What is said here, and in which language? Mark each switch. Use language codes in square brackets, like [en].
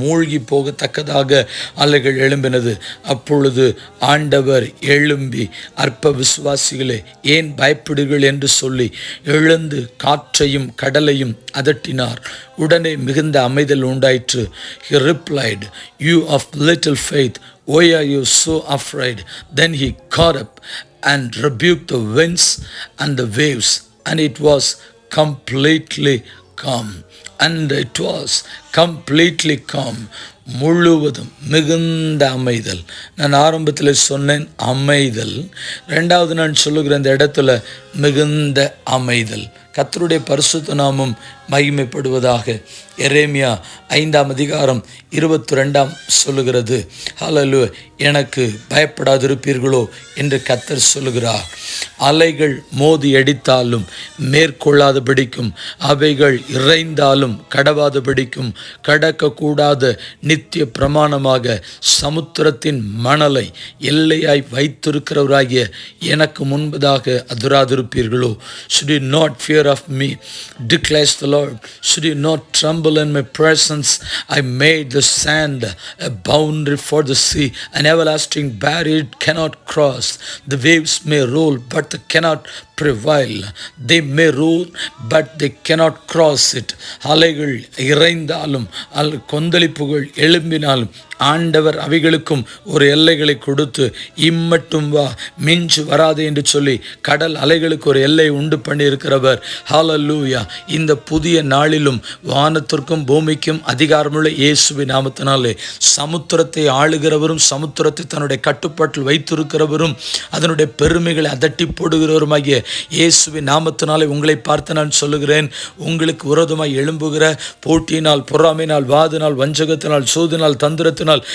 [ta] மூழ்கி போகத்தக்கதாக அலைகள் எழும்பினது. அப்பொழுது ஆண்டவர் எழும்பி, அற்ப விசுவாசிகளே, ஏன் பயப்படுகள் என்று சொல்லி எழுந்து காற்றையும் கடலையும் அதட்டினார். உடனே மிகுந்த அமைதல் உண்டாயிற்று. [en] He replied, "You of little faith, why are you so afraid?" Then he caught up and rebuked the winds and the waves, and it was completely calm. And it was completely calm. [ta] முழுவதும் மிகுந்த அமைதல். நான் ஆரம்பத்தில் சொன்னேன் அமைதல். ரெண்டாவது நான் சொல்லுகிற இந்த இடத்துல மிகுந்த அமைதல். கர்த்தருடைய பரிசுத்த நாமம் மகிமைப்படுவதாக. எரேமியா 5:22 சொல்லுகிறது, ஹல்லேலூயா, எனக்கு பயப்படாதிருப்பீர்களோ என்று கர்த்தர் சொல்லுகிறார். அலைகள் மோதி அடித்தாலும் மேற்கொள்ளாதபடிக்கும், அவைகள் இறைந்தாலும் கடவாதபடிக்கும், கடக்கக்கூடாத நித்திய பிரமாணமாக சமுத்திரத்தின் மணலை எல்லையாய் வைத்திருக்கிறவராகிய எனக்கு முன்பதாக அதிராதிருப்பீர்களோ. [en] Should you not fear of me, declares the Lord? Should you not tremble in my presence? I made the sand a boundary for the sea, an everlasting barrier it cannot cross. The waves may roll, but they cannot prevail. They may roll, but they cannot cross it. [ta] அலைகள் இறைந்தாலும் கொந்தளிப்புகள் எழும்பினாலும் ஆண்டவர் அவைகளுக்கும் ஒரு எல்லைகளை கொடுத்து, இம்மட்டும் வா, மிஞ்சு வராது என்று சொல்லி கடல் அலைகளுக்கு ஒரு எல்லை உண்டு பண்ணி இருக்கிறவர். ஹல்லேலூயா. இந்த புதிய நாளிலும் வானத்திற்கும் பூமிக்கும் அதிகாரமுள்ள இயேசுவின் நாமத்தினாலே சமுத்திரத்தை ஆளுகிறவரும், சமுத்திரத்தை தன்னுடைய கட்டுப்பாட்டில் வைத்திருக்கிறவரும், அதனுடைய பெருமைகளை அதட்டி போடுகிறவருமாகிய இயேசுவின் நாமத்தினாலே உங்களை பார்த்து நான் சொல்லுகிறேன், உங்களுக்கு விரோதமாய் எழும்புகிற போட்டியினால், பொறாமையினால், வாதினால், வஞ்சகத்தினால், சோதினால், தந்திரத்தினால்